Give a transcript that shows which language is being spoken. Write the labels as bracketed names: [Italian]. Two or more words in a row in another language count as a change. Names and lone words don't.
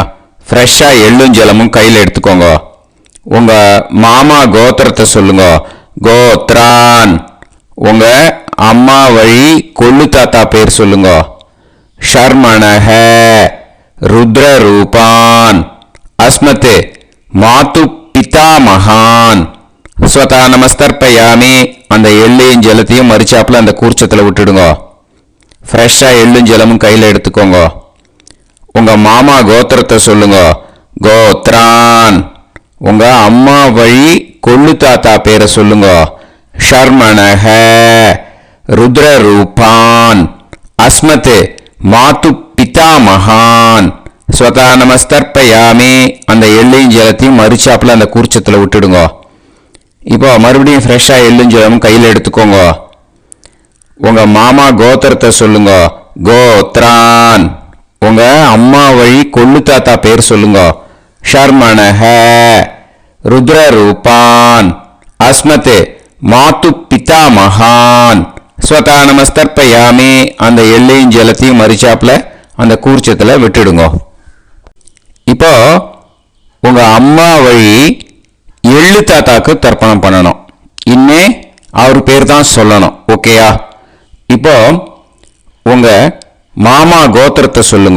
[Tamil] ஃப்ரெஷ்ஷாக எள்ளும் ஜலமும் கையில் எடுத்துக்கோங்க. உங்க மாமா கோத்திரத்தை சொல்லுங்க. கோத்ரான் உங்க அம்மா வழி கொள்ளு தாத்தா பேர் சொல்லுங்க. [Sanskrit] शर्मणः रुद्ररूपान् अस्मत् मातु पितामहान्. स्वधा नमस्तर्पयामि [Tamil] அந்த எள்ளையும் ஜலத்தையும் மறிச்சாப்புல அந்த கூர்ச்சத்தில் விட்டுடுங்க. ஃப்ரெஷ்ஷாக எள்ளும் ஜலமும் கையில் எடுத்துக்கோங்க. உங்கள் மாமா கோத்திரத்தை சொல்லுங்க. கோத்ரான் உங்க அம்மா வழி கொள்ளு தாத்தா பேரை சொல்லுங்க. [Sanskrit] शर्मणः रुद्ररूपान् अस्मत् मातु पितामहान्. स्वधा नमस्तर्पयामि [Tamil] அந்த எள்ளையும் ஜலத்தையும் மறிச்சாப்புல அந்த கூர்ச்சத்தில் விட்டுடுங்க. இப்போ மறுபடியும் ஃப்ரெஷ்ஷாக எள்ளும் ஜலமும் கையில் எடுத்துக்கோங்க. உங்கள் மாமா கோத்திரத்தை சொல்லுங்க. கோத்ரான் உங்க அம்மா வழி கொள்ளு தாத்தா பேர் சொல்லுங்க. [Sanskrit] शर्मणः रुद्ररूपान् अस्मत् मातु पितामहान्. स्वधा नमस्तर्पयामि [Tamil] அந்த எள்ளையும் ஜலத்தையும் மறிச்சாப்புல அந்த கூர்ச்சத்தில் விட்டுடுங்க. இப்போ உங்க அம்மா வழி எள்ளு தாத்தாக்கு தர்ப்பணம் பண்ணணும். இனிமே அவர் பேர் தான் சொல்லணும். ஓகேயா? இப்போ உங்க மாமா கோத்திரத்தை சொல்லுங்க.